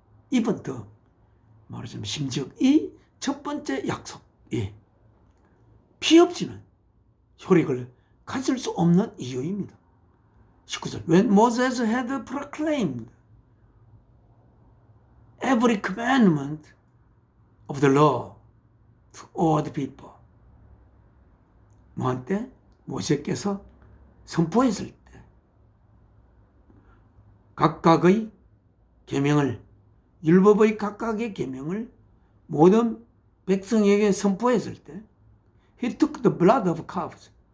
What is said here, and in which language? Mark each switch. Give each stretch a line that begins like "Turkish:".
English: even the
Korean: 말하자면 심지어 이 첫 번째 약속이 피 없이는 효력을 가질 수 없는 이유입니다.
English: 19절 When Moses had proclaimed every commandment of the law to all the people.
Korean: 뭐한테? 모세께서 선포했을 때 각각의 계명을 율법의 각각의 계명을 모든 백성에게 선포했을 때
English: He took the blood of calves.